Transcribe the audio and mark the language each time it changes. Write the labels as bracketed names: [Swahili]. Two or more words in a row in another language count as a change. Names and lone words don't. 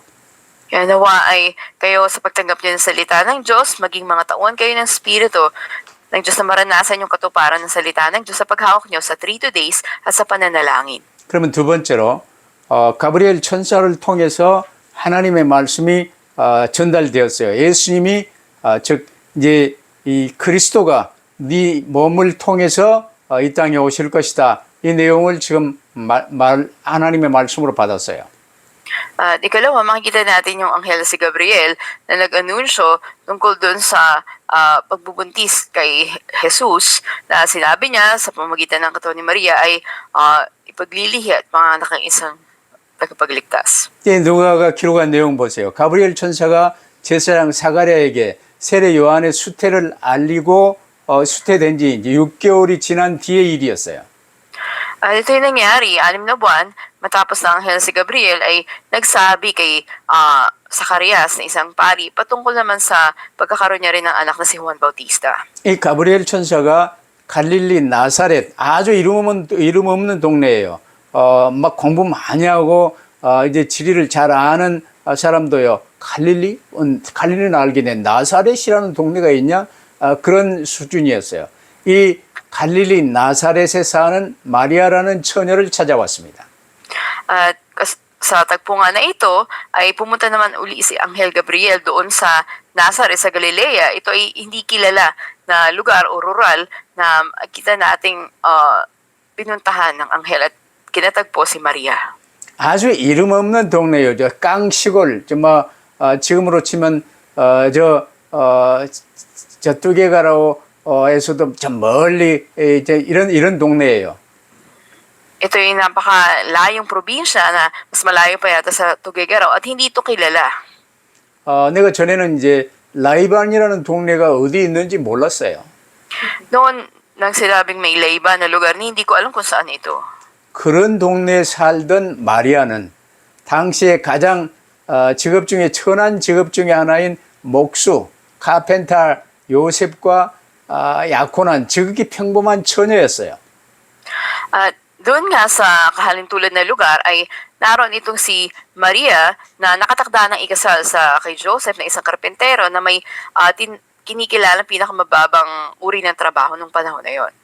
[Filipino] Kaya nawa ay kayo sa pagtanggap niyo ng salita ng Diyos, maging mga tauhan kayo ng Espiritu ng Diyos na maranasan yung katuparan ng salita ng Diyos sa paghawak niyo sa 3 days at sa pananalangin. [Korean] 그러면 두 번째로 가브리엘 천사를 통해서 하나님의 말씀이 전달되었어요. 예수님이 즉 이제 이 그리스도가 네 몸을 통해서 이 땅에 오실 것이다. 이 내용을 지금 하나님의 말씀으로 받았어요. [Filipino] At ikalawa, makikita natin yung anghel si Gabriel na nag-anunsyo tungkol dun sa pagbubuntis kay Jesus na sinabi niya sa pamamagitan ng katawan ni Maria ay ipaglilihi at panganak ng isang tagapagligtas. [Korean] 누가가 기록한 내용 보세요. 가브리엘 천사가 제사장 사가랴에게 세례 요한의 수태를 알리고 수태된 지 이제 6개월이 지난 뒤의 일이었어요. [Filipino] Ito yung nangyari, 6 na buwan, matapos ng anghel si Gabriel ay nagsabi kay Zacarias na isang pari patungkol naman sa pagkakaroon niya rin ng anak na si Juan Bautista. [Korean] 이 가브리엘 천사가 갈릴리 나사렛 아주 이름 없는 동네예요. 막 공부 많이 하고 이제 지리를 잘 아는 사람도요. 갈릴리는 알게 된 나사렛이라는 동네가 있냐? 그런 수준이었어요. 이 갈릴리 나사렛에 사는 마리아라는 처녀를 찾아왔습니다. [Filipino] At sa tagpo nga na ito, ay pumunta naman uli si Anghel Gabriel doon sa Nazareth sa Galilea. Ito ay hindi kilala na lugar o rural na kita nating pinuntahan ng anghel at kinatagpo si Maria. [Korean] 아주 이름 없는 동네요. 저 깡시골, 지금으로 치면 저 뚜게가라에서도 저 멀리 이런 동네예요. [Filipino] Ito ay napakalayong probinsya na mas malayo pa yata sa Tuguegarao at hindi ito kilala. [Korean] 내가 전에는 이제 라이반이라는 동네가 어디 있는지 몰랐어요. [Filipino] Noon, nang sinabing may Layba na lugar, hindi ko alam kung saan ito. [Korean] 그런 동네에 살던 마리아는 당시에 가장 직업 중에 천한 직업 중에 하나인 목수, 카펜터 요셉과 약혼한 지극히 평범한 처녀였어요. [Filipino] At doon nga sa kahalintulad na lugar ay naroon itong si Maria na nakatakda ng ikasal sa kay Joseph na isang karpentero na may kinikilalang pinakamababang uri ng trabaho nung panahon na yon.